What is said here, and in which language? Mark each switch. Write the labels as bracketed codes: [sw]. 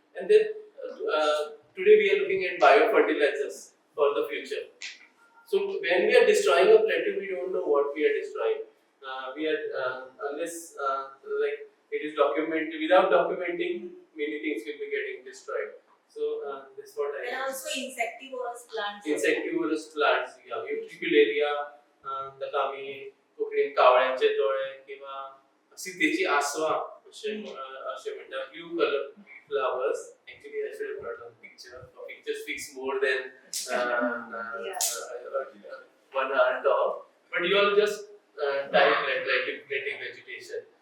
[en] And then today we are looking at biofertilizers for the future. So when we are destroying a plateau, we don't know what we are destroying. We are unless like it is documented. Without documenting, many things will be getting destroyed. So that's what I. There are also insectivorous plants. Insectivorous plants, yeah. [mr] Utricularia, takami, Konkani कावळ्यांचे डोळे किंवा अशी त्याची आसवा असे म्हणतात [en] blue color flowers. Actually, I should have brought a picture. A picture speaks more than 1 hour talk. But you all just type like vegetation.